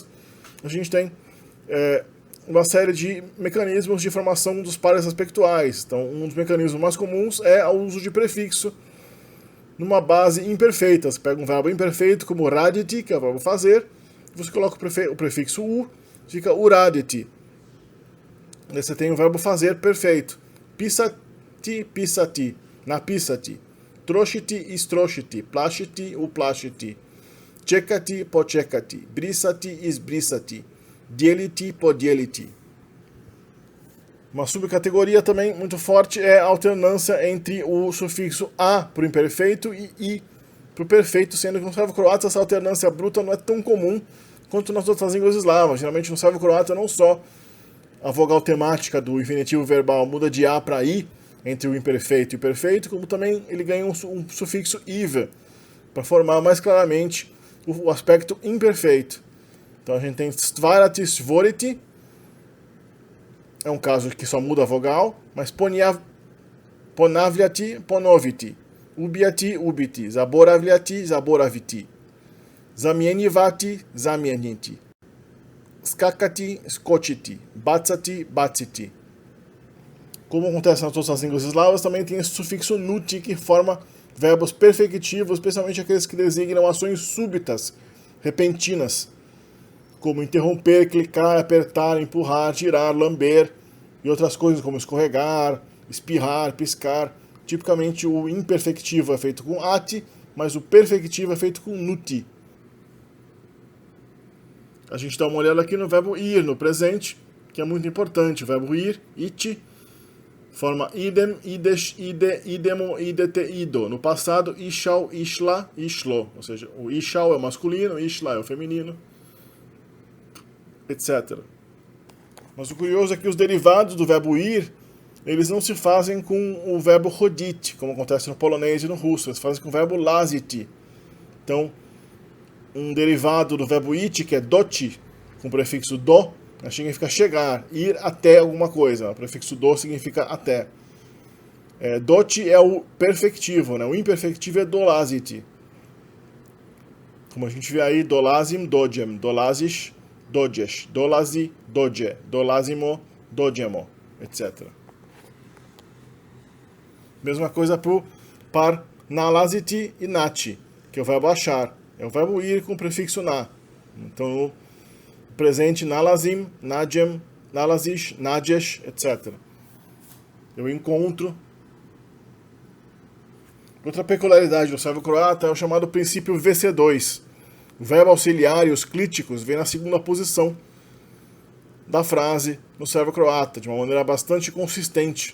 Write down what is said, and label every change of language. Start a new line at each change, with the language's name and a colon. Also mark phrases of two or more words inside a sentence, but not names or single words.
Portuguese: A gente tem uma série de mecanismos de formação dos pares aspectuais. Então, um dos mecanismos mais comuns é o uso de prefixo numa base imperfeita. Você pega um verbo imperfeito, como raditi, que é o verbo fazer, você coloca o prefixo u, fica uraditi. Daí você tem o verbo fazer perfeito.
Serbian: Pisati, pisati, napisati. Troshiti, istroshiti. Plashiti, uplashiti. Čekati, počekati. Brisati, isbrisati. Dieliti, podieliti.
Portuguese: Uma subcategoria também muito forte é a alternância entre o sufixo a para o imperfeito e i para o perfeito, sendo que no servo-croata essa alternância bruta não é tão comum quanto nas outras línguas eslavas. Geralmente no servo-croata não só a vogal temática do infinitivo verbal muda de a para i entre o imperfeito e o perfeito, como também ele ganha um sufixo iva para formar mais claramente o aspecto imperfeito. Então a gente tem
Serbian: stvarati, stvoriti,
Portuguese: é um caso que só muda a vogal, mas
Serbian: ponavliati, ponoviti, ubiati, ubiti, zaboravliati, zaboraviti, zamienivati, zamieniti, skakati, skochiti, batsati, batsiti.
Portuguese: Como acontece nas outras línguas eslavas, também tem esse sufixo nuti, que forma verbos perfectivos, especialmente aqueles que designam ações súbitas, repentinas, como interromper, clicar, apertar, empurrar, tirar, lamber, e outras coisas como escorregar, espirrar, piscar. Tipicamente o imperfectivo é feito com ati, mas o perfectivo é feito com nuti. A gente dá uma olhada aqui no verbo ir, no presente, que é muito importante. O verbo ir,
Serbian: iti, forma idem, ides, ide, idemo, idete, ido.
Portuguese: No passado,
Serbian: ishal, ishla, ishlo.
Portuguese: Ou seja, o ishal é o masculino, o ishla é o feminino, etc. Mas o curioso é que os derivados do verbo ir, eles não se fazem com o verbo rodit, como acontece no polonês e no russo. Eles fazem com o verbo laziti. Então, um derivado do verbo iti, que é doti, com o prefixo do, significa chegar, ir até alguma coisa. O prefixo do significa até. Doti é o perfectivo, né? O imperfectivo é dolaziti. Como a gente vê aí,
Serbian: dolazim, dodjem, dolazish, dodjesh, dolazi, dodje, dolazimo, dodjemo, etc.
Portuguese: Mesma coisa para o par nalaziti e nati, que é o verbo achar. É o verbo ir com o prefixo na. Então, o presente
Serbian: nalazim, nadjem, nalazish, nadjesh,
Portuguese: etc. Eu encontro. Outra peculiaridade do servo-croata é o chamado princípio VC2. O verbo auxiliar e os clíticos vêm na segunda posição da frase no servo-croata, de uma maneira bastante consistente.